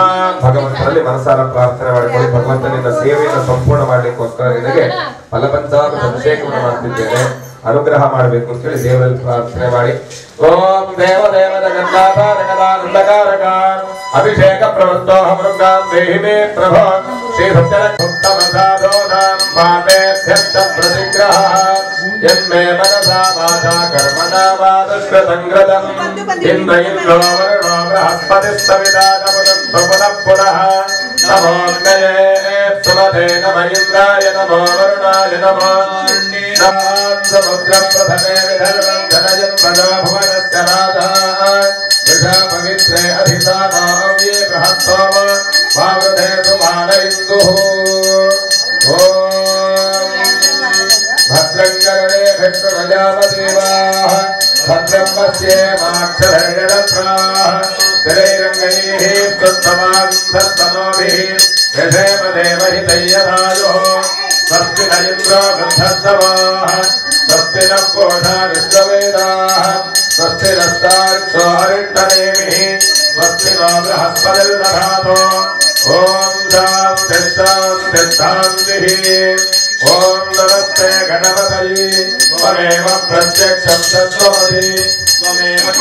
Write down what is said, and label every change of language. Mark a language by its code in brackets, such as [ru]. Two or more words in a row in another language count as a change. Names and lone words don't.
[kn] ಭಗವಂತನಲ್ಲಿ ಮನಸಾರ ಪ್ರಾರ್ಥನೆ ಮಾಡಿಕೊಳ್ಳಿ. ಭಗವಂತನಿಂದ ಸೇವೆಯನ್ನು ಸಂಪೂರ್ಣ ಮಾಡ್ಲಿಕ್ಕೋಸ್ಕರ ನಿನಗೆ ಫಲಪಂಚಾಮೃತ ಅಭಿಷೇಕವನ್ನು ಮಾಡ್ತಿದ್ದೇನೆ, ಅನುಗ್ರಹ ಮಾಡಬೇಕು ಅಂತ ಹೇಳಿ ದೇವರಲ್ಲಿ ಪ್ರಾರ್ಥನೆ ಮಾಡಿ. [sa] ಓಂ ದೇವ ದೇವ ಜಗನ್ನಾಥ ಜಗದಾನಂದಕಾರಕ ಅಭಿಷೇಕ ಪ್ರವೃತ್ತೋ ಮೃಗಾಂ ದೇಹಿ ಮೇ ಪ್ರಭೋ. ಶ್ರೀ ಸತ್ಯಲಕ್ಷ್ಮೀ ಸಾಧೋನಾಂ ಪಾಪೇಭ್ಯಶ್ಚ ಪ್ರತಿಗ್ರಹ ಯನ್ಮೇ ಮನಸಾ ವಾಚಾ ಕರ್ಮಣಾ ವಾ ದುಷ್ಕೃತಂಗ್ರತಂ ಇಂದ್ರ ಇಂದ್ರೋ ವರುಣೋ ಬೃಹಸ್ಪತಿಸ್ತವಿದಾನಮುದಂ ಪುನಃ ಪುನಃ. ನಮೋऽಗ್ನಯೇ ಸುಮತೆ ನಮ ಇಂದ್ರಾಯ ನಮೋ ವರುಣಾಯ ನಮೋ. ಸಮುದ್ರಂ ಪ್ರಥಮೇ ವಿಧರ್ಮಂ ಜನಯನ್ ಪ್ರಜಾ ಭುವನಸ್ಯ ರಾಜಾ ವೃಷಾ ಪವಿತ್ರೇ ಅಧಿಸಾನೋ ಅವ್ಯೇ ಬೃಹತ್ತೋಮ ವಾವೃಧೇ ಸುಮಾನ ಇಂದುಃ. ಭದ್ರಂ ಕರ್ಣೇ ವಿಷ್ಣುರಜಾಮದೇವಾಃ ಭದ್ರಂ ಪಶ್ಯೇಮಾಕ್ಷರೈರತ್ರಾಃ शरैरङ्गैः स्तुत्तमान्तस्तनोभिः यथेम देवहितय्यराजोः स्वस्ति न इन्द्रो गन्धस्तवाः स्वस्ति नः पूषा विश्ववेदाः स्वस्ति नस्तार्क्ष्यो हरिष्ठनेमिः स्वस्ति नो बृहस्पतिर्दधातु ॐ शान्तिः शान्तिः शान्तिः ॐ नमस्ते गणपतये त्वमेव प्रत्यक्षं तत्त्वमसि त्वमेव